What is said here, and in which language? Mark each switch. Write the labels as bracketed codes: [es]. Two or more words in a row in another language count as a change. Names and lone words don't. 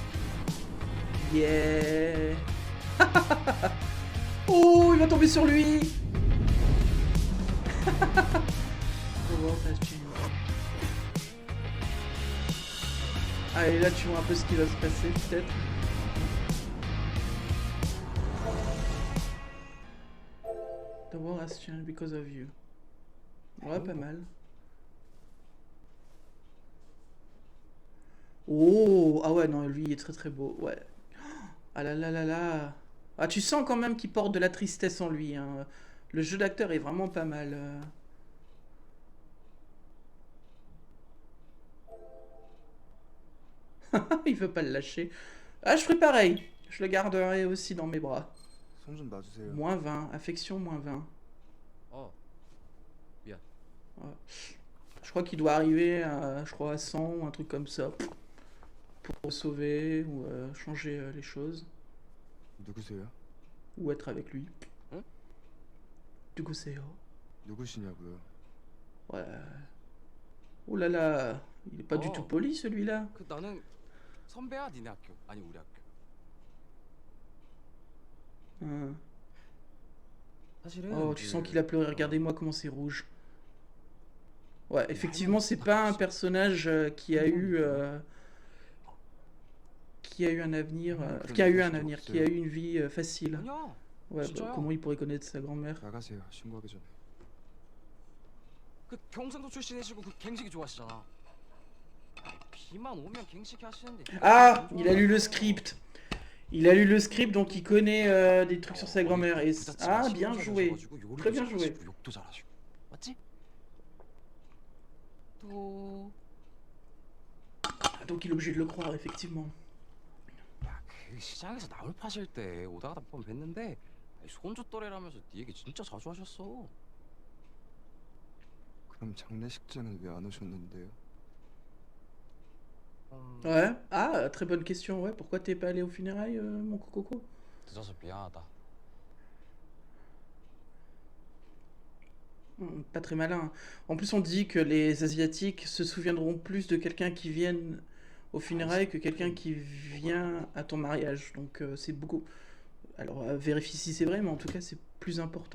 [fr] Yeah. Oh, il va tomber sur lui. Oh, ça se tue. Ah, et là, tu vois un peu ce qui va se passer, peut-être. [en] The world has changed because of you. [fr] Ouais, pas mal. Oh, ah ouais, non, lui, il est très très beau. Ouais. Ah là là là là. Ah, tu sens quand même qu'il porte de la tristesse en lui. Hein. Le jeu d'acteur est vraiment pas mal. Il veut pas le lâcher. Ah, je ferai pareil. Je le garderai aussi dans mes bras. [ko] 손 좀 놔주세요. [fr] Moins 20. Affection, moins 20. [ko] 어. 미안. [fr] Je crois qu'il doit arriver à, je crois, à 100 ou un truc comme ça. Pour sauver ou changer les choses. [ko] 누구세요? [fr] Ou être avec lui. Hein? Du coup, c'est... [ko] 누구시냐고요? [fr] Ouais. Oh là là. Il est pas du Oh. tout poli, celui-là. [ko] 그 나는 선배야 니네 학교 아니 우리 학교. [fr] Hein. [ko] 사실은 [fr] Oh, tu sens qu'il a pleuré. Regardez-moi comment c'est rouge. Ouais, effectivement, c'est pas un personnage qui a eu un avenir, qui a eu une vie facile. [ko] 아니야. [fr] Ouais, bah, [ko] 진짜요? [fr] comment il pourrait connaître sa grand-mère? [ko] 나가세요. 신고하기 전에. 그 경상도 출신이시고 그 갱식이 좋아하시잖아. 비만 오면 갱식이 하시는데. [fr] Ah, il a lu le script. Il a lu le script, donc il connaît des trucs sur sa grand-mère. Et... Ah, bien joué. Très bien joué. [ko] 욕도 잘하시고. 맞지? 또 [fr] Ah, donc il est obligé de le croire, effectivement. [ko] 야, 그 시장에서 나물 파실 때 오다가 몇 번 뵀는데 손주 또래라면서 네 얘기 진짜 자주 하셨어. 그럼 장례식장은 왜 안 오셨는데요? [fr] Ouais. Ah, très bonne question, ouais. Pourquoi t'es pas allé aux funérailles, mon coco? 늦어서 미안하다. Pas très malin. En plus, on dit que les Asiatiques se souviendront plus de quelqu'un qui vienne aux funérailles que quelqu'un qui vient à ton mariage. Donc, c'est beaucoup. Alors, vérifie si c'est vrai, mais en tout cas, c'est plus important.